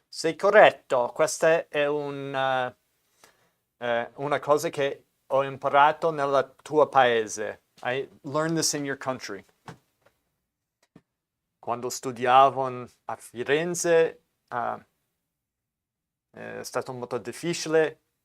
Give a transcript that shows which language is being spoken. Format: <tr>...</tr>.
<it>Sei corretto, questa è una cosa che ho imparato nel tuo paese.</it> <en>I learned this in your country.</en> <it>Quando studiavo a Firenze è stato molto difficile.</it>